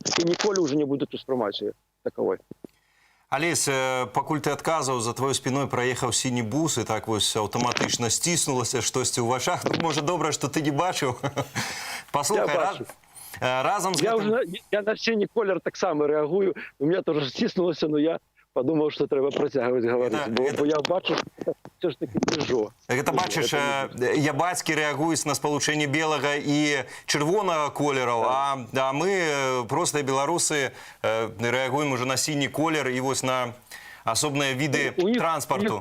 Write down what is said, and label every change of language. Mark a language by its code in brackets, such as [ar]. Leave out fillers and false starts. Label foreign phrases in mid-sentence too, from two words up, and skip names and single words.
[be] І ніколі ўжо не будуць успрымаць яе таковой. Алесь, пакуль ты адказаў, за тваёй спіной праехаў сіні бус, і так вось аўтаматычна сціснулася штосьці ў вачах. Можа, добра, што ты не бачыў. Паслухай, разом з я на сіні колер таксама рэагую. [ru] У меня тоже [be] сціснулася, но я подумаў, што трэба працягваць гаварыць, бо я бачу, [ru] все ж таки [be] Пежо. Гэта бачыш, я бацькі рэагуюць на спалучэнне белага і чырвонага колераў, а мы, простыя беларусы, рэагуем ужо на сіні колер і вось на асобныя віды транспарту.